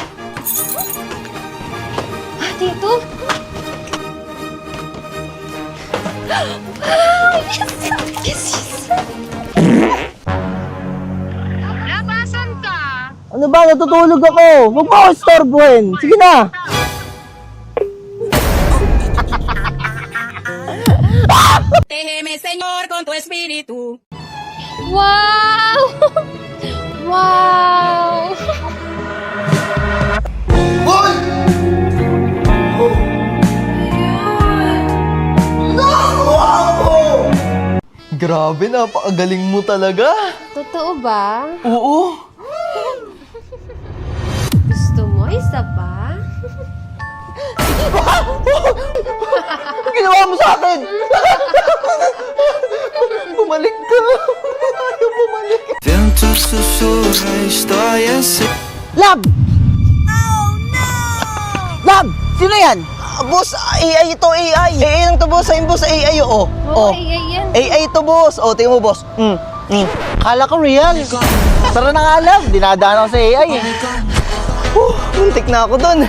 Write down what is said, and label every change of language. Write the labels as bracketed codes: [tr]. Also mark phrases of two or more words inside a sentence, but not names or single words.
[tl] Tito? Wow! Yes! Labasan ka! Ano ba? Natutulog ako. Huwag mo ako istorbohin. Sige na. [es] Protégeme, Señor, con tu espíritu. [tl] Wow! Wow! Hoy! Wow! Grabe, napakagaling mo talaga. Totoo ba? Oo. Gusto mo isa pa? Ang ginawa mo sa akin? Bumalik ka. Ayaw bumalik. [es] Vento susurra, estoy así. [en] Lab! Oh, no! [tl] Lab! Sino yan? Boss, AI ito, AI. AI lang to, boss. Ayun, boss, AI, oo. Oo, yan. AI ito, boss. O, tingnan mo, boss. Kala ko real. Tara na nga, Lab. Dinadaan ako sa AI. Muntik na ako dun.